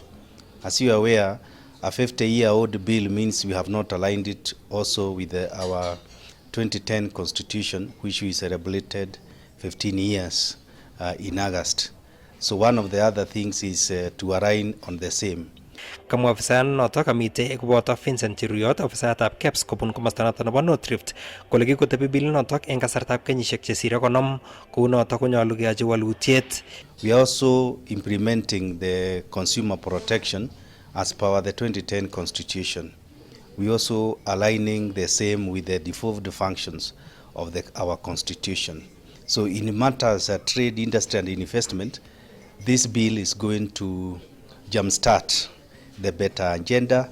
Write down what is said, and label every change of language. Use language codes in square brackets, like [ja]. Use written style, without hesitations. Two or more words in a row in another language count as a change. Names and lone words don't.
[en] As you are aware, a 50-year-old bill means we have not aligned it also with our 2010 Constitution, which we celebrated 15 years in August. So one of the other things is to align on the same. [kln] Kamwa ofisa noto kamite koboto Vincent Chiruyot, ofisayatab KEBS kobun komosta noto nebo North Rift, kole kikotebi bill notok eng kasartab kenyisiek chesire 50 kou notok konyolu keyochi walutiet. [en] We are also implementing the consumer protection as per the 2010 Constitution. We also aligning the same with the devolved functions of our Constitution. So in matters of trade, industry and investment, this bill is going to jumpstart the better agenda.